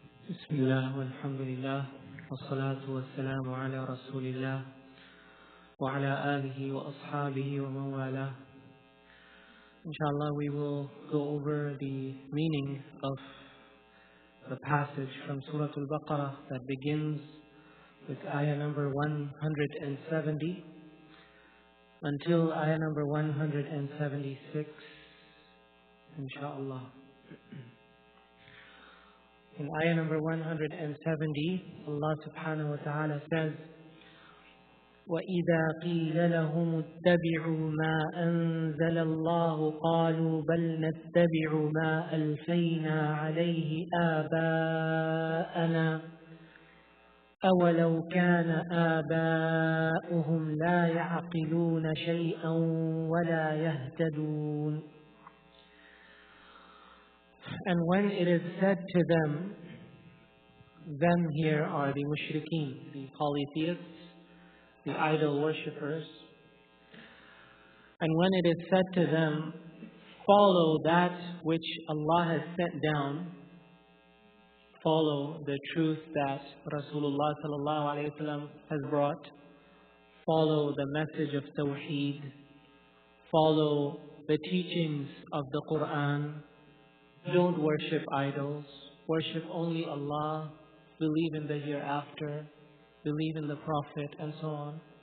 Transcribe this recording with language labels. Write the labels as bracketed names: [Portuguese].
[Arabic] بسم الله والحمد لله والصلاة والسلام على رسول الله وعلى آله وأصحابه ومن والاه. [English] Inshallah, we will go over the meaning of the passage from Surah Al-Baqarah that begins with ayah number 170 until ayah number 176, inshallah. In ayah number 170, Allah subhanahu wa ta'ala says, [Arabic] وَإِذَا قِيلَ لَهُمُ اتَّبِعُوا مَا أَنزَلَ اللَّهُ قَالُوا بَلْ نَتَّبِعُ مَا أَلْفَيْنَا عَلَيْهِ آبَاءَنَا أَوَلَوْ كَانَ آبَاؤُهُمْ لَا يَعْقِلُونَ شَيْئًا وَلَا يَهْتَدُونَ. [English] And when it is said to them here are the mushrikeen, the polytheists, the idol worshippers. And when it is said to them, follow that which Allah has sent down, follow the truth that Rasulullah sallallahu alayhi wa sallam has brought, follow the message of Tawheed, follow the teachings of the Quran, don't worship idols, worship only Allah, believe in the hereafter, believe in the Prophet, and so on.